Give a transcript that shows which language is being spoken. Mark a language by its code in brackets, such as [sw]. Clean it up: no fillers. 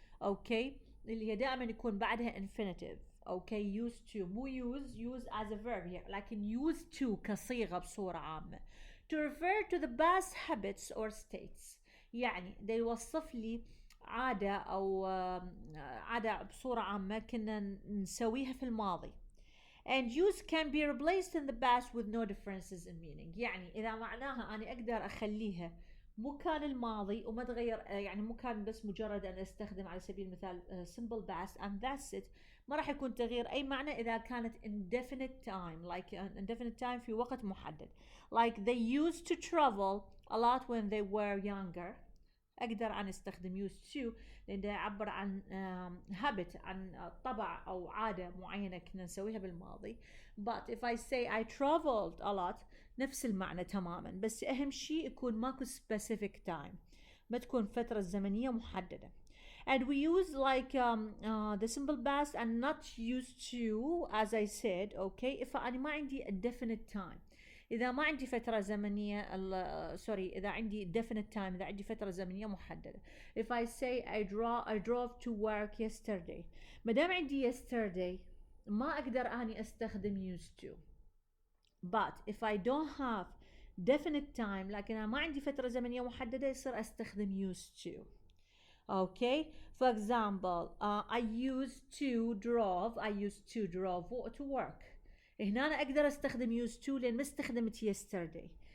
[ar] okay اللي هي دائما يكون بعدها infinitive. [en] okay used to مو use as a verb here [ar] لكن used to كصيغة بصورة عامة. [en] to refer to the past habits or states. [ar] يعني ده يوصف لي عادة أو عادة بصورة عامة كنا نسويها في الماضي. [en] And use can be replaced in the past with no differences in meaning. [ar] يعني إذا معناها أنا أقدر أخليها مو كان الماضي وما تغير، يعني مو كان بس مجرد أن أستخدم على سبيل المثال [en] simple past and that's it، [ar] ما راح يكون تغيير أي معنى إذا كانت indefinite time [en] like indefinite time [ar] في وقت محدد. [en] Like they used to travel a lot when they were younger. [ar] أقدر أن أستخدم used to لأن ده يعبر عن habit، عن طبع أو عادة معينة كنا نسويها بالماضي. [en] But if I say I traveled a lot [ar] نفس المعنى تماما، بس أهم شيء يكون ماكو specific time، ما تكون فترة زمنية محددة. [en] And we use like the simple past and not used to as I said. Okay, if [ar] أنا ما عندي a definite time، إذا ما عندي فترة زمنية سوري إذا عندي definite time، إذا عندي فترة زمنية محددة. [en] If I say I drove to work yesterday، [ar] ما دام عندي [en] yesterday [ar] ما أقدر أني أستخدم [en] used to. But if I don't have definite time [ar] لكن أنا ما عندي فترة زمنية محددة [en] يصير أستخدم used to. Okay, for example I used to drove to work. [ar] هنا أنا أقدر أستخدم used to لأن ما استخدمت yesterday.